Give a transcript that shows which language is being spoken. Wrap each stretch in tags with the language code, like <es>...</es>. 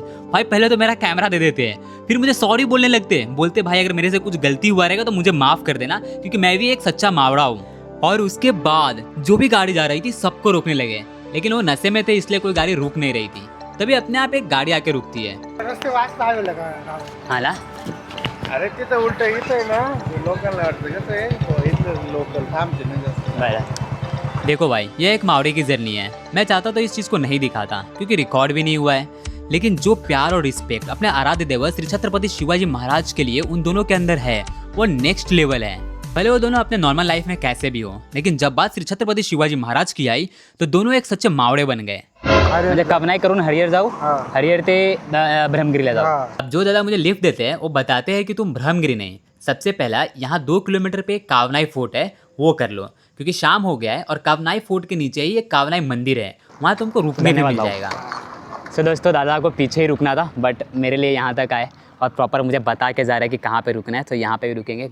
<hi>भाई पहले तो मेरा कैमरा दे देते हैं, फिर मुझे सॉरी बोलने लगते हैं। बोलते भाई अगर मेरे से कुछ गलती हुआ रहेगा तो मुझे माफ कर देना, क्योंकि मैं भी एक सच्चा मावड़ा हूँ। और उसके बाद जो भी गाड़ी जा रही थी सबको रोकने लगे, लेकिन वो नशे में थे इसलिए कोई गाड़ी रुक नहीं रही थी। तभी अपने आप एक गाड़ी आके रुकती है।</hi> <mr>रस्ते वाचता हवे लगा हाला अरे तिथं उलटं इथं आहे ना लोकलला वाटतं कसं आहे इथलं लोकल थांबते ना जास्त बरं।</mr> <hi>देखो भाई ये एक मावड़े की जर्नी है। मैं चाहता तो इस चीज़ को नहीं दिखाता क्योंकि रिकॉर्ड भी नहीं हुआ है, लेकिन जो प्यार और रिस्पेक्ट अपने आराध्य देव श्री छत्रपति शिवाजी महाराज के लिए उन दोनों के अंदर है वो नेक्स्ट लेवल है। भले वो दोनों अपने नॉर्मल लाइफ में कैसे भी हो, लेकिन जब बात श्री छत्रपति शिवाजी महाराज की आई तो दोनों एक सच्चे मावड़े बन गए।</hi> <mr>म्हणजे कबनाई करून हरिहर जाऊ, हरिहर ते ब्रह्मगिरीला जाऊ।</mr> <hi>अब जो दादा मुझे लिफ्ट देते हैं वो बताते हैं कि तुम ब्रह्मगिरी नहीं, सबसे पहला यहाँ 2 किलोमीटर पे कावनाई फोर्ट है वो कर लो, क्योंकि शाम हो गया है और कावनाई फोर्ट के नीचे ही एक कावनाई मंदिर है, वहाँ तुमको रुकने भी मिल जाएगा। सो दोस्तों दादा को पीछे ही रुकना था, बट मेरे लिए यहाँ तक आए और प्रॉपर मुझे बता के जा रहा है कि कहाँ पे रुकना है, तो यहाँ पे भी रुकेंगे।</hi>